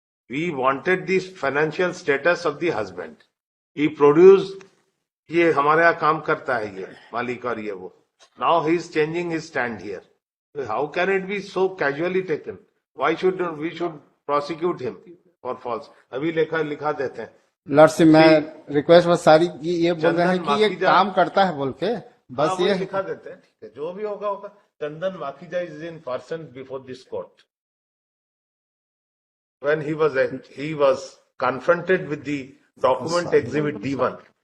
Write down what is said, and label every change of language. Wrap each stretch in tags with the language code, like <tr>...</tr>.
<en>We wanted the financial status of the husband. He produced,</en> <hi>ये हमारे यहाँ काम करता है ये मालिक और ये वो।</hi> <en>Now he is changing his stand here. How can it be so casually taken? Why should we prosecute him for false?</en> <hi>अभी लिखा देते हैं। लड़सिप मैं रिक्वेस्ट फॉर सॉरी, ये बोल रहे हैं कि ये काम करता है बोल के, बस ये लिखा देते हैं। ठीक है, जो भी होगा।</hi> <en>Chandan Makhija is in person before this court. When he was confronted with the document exhibit D1.</en>